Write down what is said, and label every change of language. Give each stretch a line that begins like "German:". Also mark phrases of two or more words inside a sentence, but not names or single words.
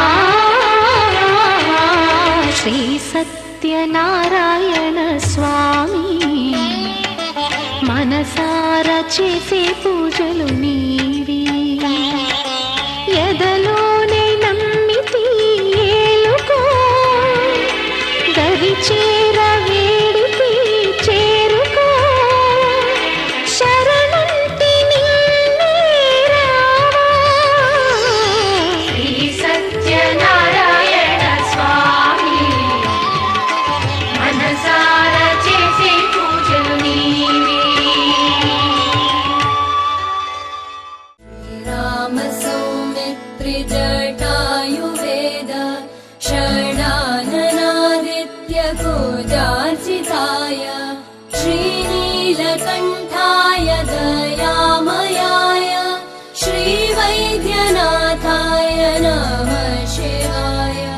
Telugu: శ్రీ సత్యనారాయణ స్వామి, మనసారా చేసే పూజలు నీవి, ఎదలోనే నమ్మితి ఏలుకో, దరి చేర వేడితి చేరుకో, శరణంటి నిన్నే రావా. శ్రీ సత్యనారాయణ స్వామి, మనసారా చేసే పూజలు నీవి.
Sanskrit: राम सौमित्रि जटायुवेद षडाननादित्य गोजार्चिताय श्रीनीलकण्ठाय दयामयाय श्रीवैद्यनाथाय नमः शिवाय.